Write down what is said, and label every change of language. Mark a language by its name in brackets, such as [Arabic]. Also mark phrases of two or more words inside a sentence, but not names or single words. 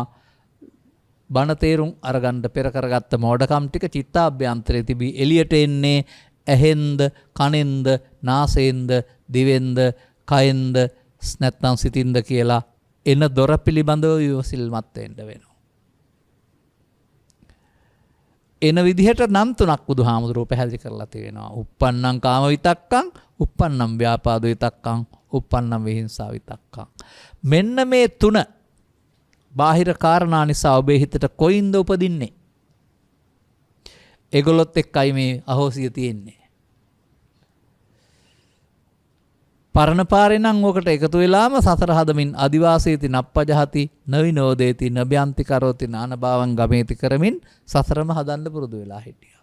[Sinhala] බණ තේරුම් අරගන්න පෙර කරගත්ත මෝඩකම් ටික චිත්තාභ්‍යන්තරයේ තිබී එළියට එන්නේ ඇහෙන්ද, කනෙන්ද, නාසයෙන්ද, දිවෙන්ද, කයෙන්ද, නැත්නම් සිතින්ද කියලා එන දොර පිළිබඳව විමසිල්මත් වෙන්න වෙනවා. එන විදිහට නම් තුනක් බුදුහාමුදුරුවෝ පැහැදිලි කරලා තියෙනවා. [Pali] uppannam කාම විතක්කං, uppannam ව්‍යාපාද විතක්කං, uppannam විහිංසා විතක්කං. [Sinhala] මෙන්න මේ තුන බාහිර කාරණා නිසා ඔබේ හිතට කොයින්ද උපදින්නේ? ඒගොල්ලොත් එක්කයි මේ අහෝසිය තියෙන්නේ. පරණ පාරේ නම් ඔකට එකතු වෙලාම සතර හදමින් [Pali] අදිවාසීති නප්පජහති නවිනෝදේති නබ්‍යන්ති කරෝති නානභාවං ගමේති [Sinhala] කරමින් සතරම හදන්න පුරුදු වෙලා හිටියා.